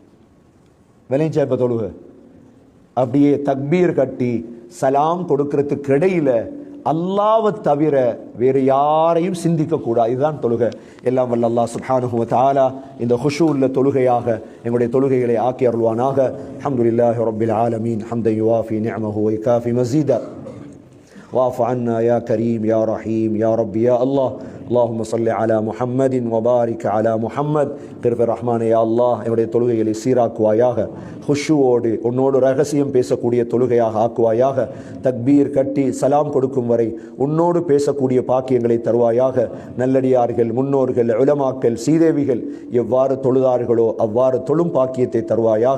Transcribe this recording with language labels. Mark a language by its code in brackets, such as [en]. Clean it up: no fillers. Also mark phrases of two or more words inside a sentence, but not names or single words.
[ta] விளைஞ்சா இப்ப தொழுகை அப்படியே தக்பீர் கட்டி சலாம் கொடுக்கறதுக்கு இடையில அல்லாஹ்வை தவிர வேறு யாரையும் சிந்திக்க கூடாது. இதுதான் தொழுகை. எல்லாம் வல்ல அல்லாஹ் [ar] سبحانه وتعالى [ta] இந்த குஷூ உள்ள தொழுகையாக எங்களுடைய தொழுகைகளை ஆக்கி அருள்வானாக. [ar] الحمد لله رب العالمين حمدا يوافي نعمه و يكافئ مزيده. واعف عنا يا كريم يا رحيم يا رب يا الله. اللهم صل على محمد وبارك على محمد. [ta] கிருபை ரஹ்மானே [ar] يا الله, [ta] என்னுடைய தொழுகைகளை சீராக்குவாயாக. ஹுஷுவோடு உன்னோடு ரகசியம் பேசக்கூடிய தொழுகையாக ஆக்குவாயாக. தக்பீர் கட்டி சலாம் கொடுக்கும் வரை உன்னோடு பேசக்கூடிய பாக்கியங்களை தருவாயாக. நல்லடியார்கள், முன்னோர்கள், உலமாக்கள், சீதேவிகள் எவ்வாறு தொழுதார்களோ அவ்வாறு தொழும் பாக்கியத்தை தருவாயாக.